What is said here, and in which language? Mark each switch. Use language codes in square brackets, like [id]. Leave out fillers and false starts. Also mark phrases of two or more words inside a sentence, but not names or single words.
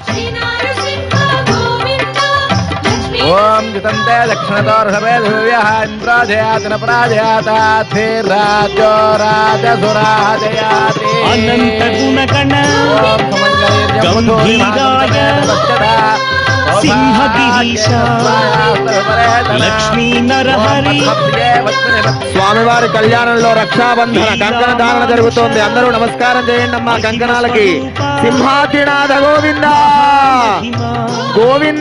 [sa] ओम जितन्ते दक्षिणतो ऋषभे दिव्यः इन्द्राजयाति न पराजयाताधिराजो राजसुराजयाति अनन्तगुणगण गम्भीराय सिंहगिरीश लक्ष्मी नरहरि. [te] స్వామివారి కళ్యాణంలో రక్షాబంధన కంకణ ధారణ జరుగుతోంది. అందరూ నమస్కారం చేయండి అమ్మా కంకణాలకి. సింహాద్రినాథ గోవింద గోవింద.